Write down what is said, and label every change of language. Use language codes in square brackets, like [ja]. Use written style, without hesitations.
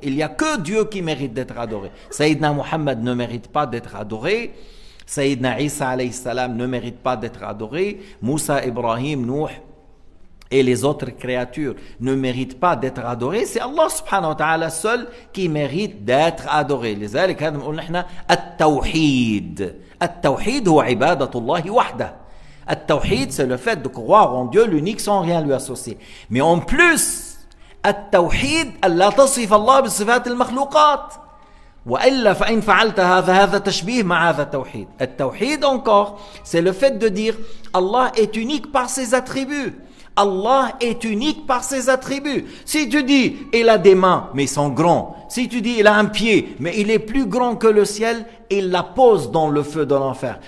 [fr] Il n'y a que Dieu qui mérite d'être adoré. Sayyidina Muhammad ne mérite pas d'être adoré. Sayyidina Isa alayhi salam ne mérite pas d'être adoré. Moussa, Ibrahim, Nuh et les autres créatures ne méritent pas d'être adorés. C'est Allah subhanahu wa ta'ala seul qui mérite d'être adoré. [ar] لذلك هذا بنقول نحن التوحيد. التوحيد هو عبادة الله وحده. [fr] At-Tawhid, c'est le fait de croire en Dieu l'unique sans rien lui associer. Mais en plus, [ar] At-Tawhid, Allah tasif Allah bisifat al-makhlouqat. وإلا فإن فعلت هذا تشبيه مع هذا التوحيد. [fr] التوحيد encore, c'est le fait de dire Allah est unique par ses attributs. Allah est unique par ses attributs. Si tu dis il a des mains mais ils sont grands, si tu dis il a un pied mais il est plus grand que le ciel, il la pose dans le feu de l'enfer.